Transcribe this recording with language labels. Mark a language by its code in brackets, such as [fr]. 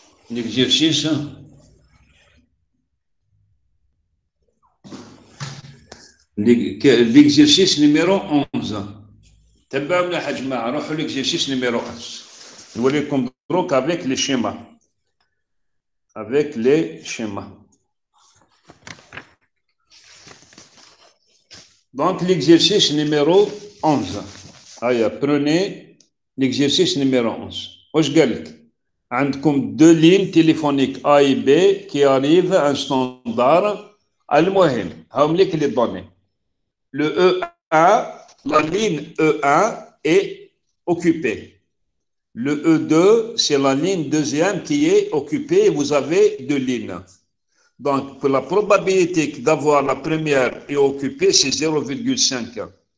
[fr] L'exercice l'exercice numéro 11. [ar] تبعوا مليح يا جماعه روحوا [fr] l'exercice numéro 11. [ar] نوريكم دروك [fr] avec les schémas. Avec les schémas. Donc l'exercice numéro 11. Allez, prenez l'exercice numéro 11. [ar] واش قال لك؟ عندكم [fr] 2 lignes téléphoniques A et B qui arrivent un standard. [ar] المهم هاهم لك [fr] les données. Le E1, la ligne E1 est occupée. Le E2, c'est la ligne deuxième qui est occupée. Vous avez 2 lignes. Donc, pour la probabilité d'avoir la première est occupée, c'est 0,5.